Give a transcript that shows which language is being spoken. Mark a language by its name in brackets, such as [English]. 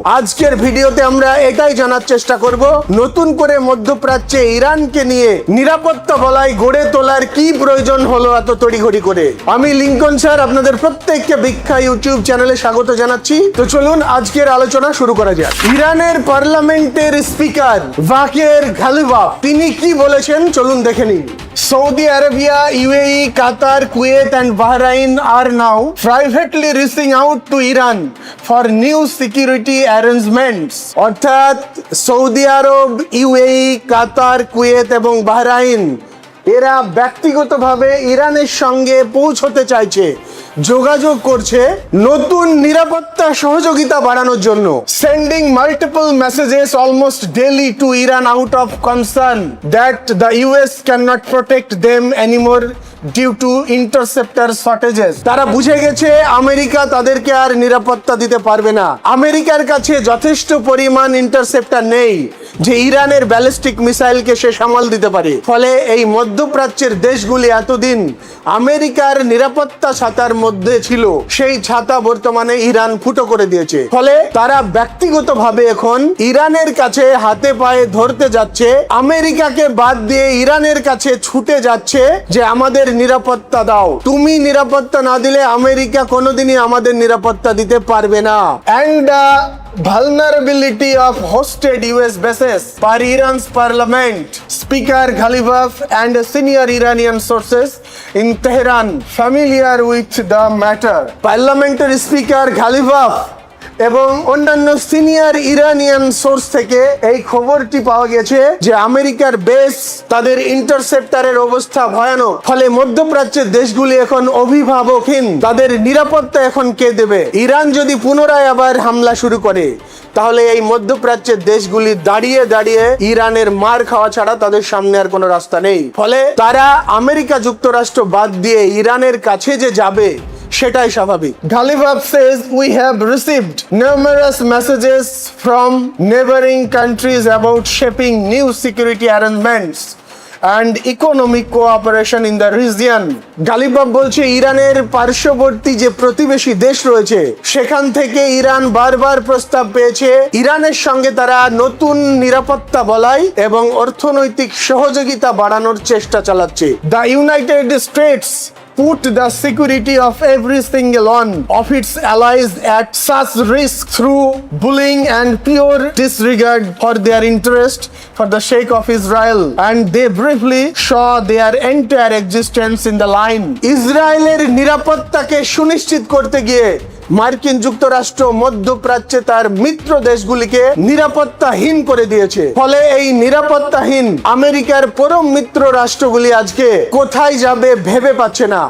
[Bangla] আজকের ভিডিওতে আমরা এটাই জানার চেষ্টা করব। নতুন করে মধ্যপ্রাচ্যে ইরানকে নিয়ে নিরাপত্তা বলয় গড়ে তোলার কি প্রয়োজন হলো এত তড়িঘড়ি করে? আমি লিঙ্কন স্যার আপনাদের প্রত্যেককে ভিক্ষা ইউটিউব চ্যানেলে স্বাগত জানাচ্ছি। তো চলুন আজকের আলোচনা শুরু করা যাক। ইরানের পার্লামেন্টের স্পিকার বাকের গালিবাফ তিনি কি বলেছেন চলুন দেখে নিন। [English] Saudi Arabia, UAE, Qatar, Kuwait and Bahrain are now privately reaching out to Iran for new security arrangements. [Bangla] অর্থাৎ সৌদি আরব, ইউএই, কাতার, কুয়েত এবং বাহরাইন এরা ব্যক্তিগতভাবে ইরানের সঙ্গে পৌঁছতে চাইছে, যোগাযোগ করছে নতুন নিরাপত্তা সহযোগিতা বাড়ানোর জন্য। [English] Sending multiple messages almost daily to Iran out of concern that the US can not protect them anymore due to interceptor shortages. [Bangla] তারা বুঝে গেছে আমেরিকা তাদেরকে আর নিরাপত্তা দিতে পারবে না। আমেরিকার কাছে যথেষ্ট পরিমাণ ইন্টারসেপ্টার নেই যে ইরানের ব্যালিস্টিক মিসাইলকে সে সামাল দিতে পারে। ফলে এই মধ্যপ্রাচ্যের দেশগুলি এতদিন আমেরিকার নিরাপত্তা ছাতার মধ্যে ছিল, সেই ছাতা বর্তমানে ইরান ফুটো করে দিয়েছে। ফলে তারা ব্যক্তিগতভাবে এখন ইরানের কাছে হাতে পায়ে ধরতে যাচ্ছে, আমেরিকাকে বাদ দিয়ে ইরানের কাছে ছুটে যাচ্ছে যে আমাদের নিরাপত্তা দাও। তুমি নিরাপত্তা না দিলে আমেরিকা কোনোদিনই আমাদের নিরাপত্তা দিতে পারবে না। [English] And vulnerability of hosted US bases per Iran's parliament, Speaker Ghalibaf and senior Iranian sources in Tehran familiar with the matter. [Bangla] Parliamentary Speaker Ghalibaf এবং অন্যান্য সিনিয়র ইরানিয়ান সোর্স থেকে এই খবরটি পাওয়া গেছে যে আমেরিকার বেস, তাদের ইন্টারসেপ্টারের অবস্থা ভয়ানক। ফলে মধ্যপ্রাচ্যের দেশগুলি এখন অভিভাবকহীন, তাদের নিরাপত্তা এখন কে দেবে? ইরান যদি পুনরায় আবার হামলা শুরু করে তাহলে এই মধ্যপ্রাচ্যের দেশগুলি দাঁড়িয়ে দাঁড়িয়ে ইরানের মার খাওয়া ছাড়া তাদের সামনে আর কোনো রাস্তা নেই। ফলে তারা আমেরিকা যুক্তরাষ্ট্র বাদ দিয়ে ইরানের কাছে যে যাবে সেটাই স্বাভাবিক। [English] Ghalibaf says we have received numerous messages from neighboring countries about shaping new security arrangements and economic cooperation in the region. [Bangla] Ghalibaf বলছে ইরানের পার্শ্ববর্তী যে প্রতিবেশী দেশ রয়েছে সেখান থেকে ইরান বারবার প্রস্তাব পেয়েছে ইরানের সঙ্গে তারা নতুন নিরাপত্তা বলয় এবং অর্থনৈতিক সহযোগিতা বাড়ানোর চেষ্টা চালাচ্ছে। [English] The United States put the security of every single one of its allies at such risk through bullying and pure disregard for their interest for the sake of Israel, and they briefly saw their entire existence in the line. [Bangla] ইসরায়েলের নিরাপত্তাকে সুনিশ্চিত করতে গিয়ে মার্কিন যুক্তরাষ্ট্র মধ্যপ্রাচ্যে তার মিত্র দেশগুলিকে নিরাপত্তাহীন করে দিয়েছে। ফলে এই নিরাপত্তাহীন আমেরিকার পরম মিত্র রাষ্ট্রগুলি আজকে কোথায় যাবে ভেবে পাচ্ছে না।